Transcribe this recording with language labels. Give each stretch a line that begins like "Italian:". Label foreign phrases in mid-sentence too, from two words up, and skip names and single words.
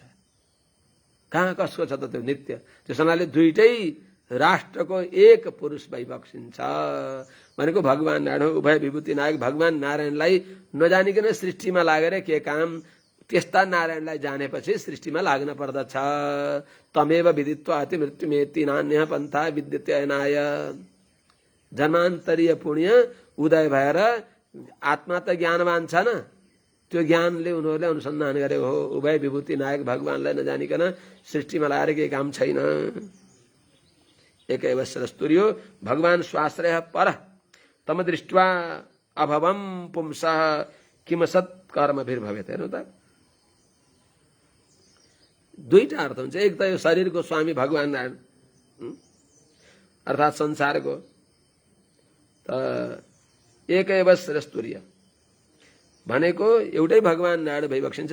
Nepali: कहाँ कसको छ त त्यो नित्य? त्यस हुनाले दुईटै राष्ट्रको एक पुरुष भइबक्सिन्छ भनेको भगवान नारायण। उभय विभूति नायक भगवान नारायणलाई नजानिकन सृष्टिमा लागेर के काम? त्यस्ता नारायणलाई जानेपछि सृष्टिमा लाग्न पर्दछ।
Sanskrit: तमेव विदित्वा अति मृत्युमेति नान्यः पन्था विद्यते अनाय।
Nepali: जन्मान्तरीय पुण्य उदय भएर आत्मा त ज्ञानवान छ न, त्यो ज्ञानले उनीहरूले अनुसन्धान गरे हो। उभय विभूति नायक भगवानलाई नजानिकन सृष्टिमा लागेर केही काम छैन।
Sanskrit: एकैव सरस्तुर्यो भगवान स्वाश्रय पर तम दृष्ट्वा अभवम पुंसः किमसत् कर्मभिर्भवेत्।
Nepali: हेर्नु त, दुईटा अर्थ हुन्छ। एक त यो शरीरको स्वामी भगवान नारायण अर्थात् संसारको, त
Sanskrit: एकैव श्रेष्ठतुर्य
Nepali: भनेको एउटै भगवान नारायण भइबक्सिन्छ।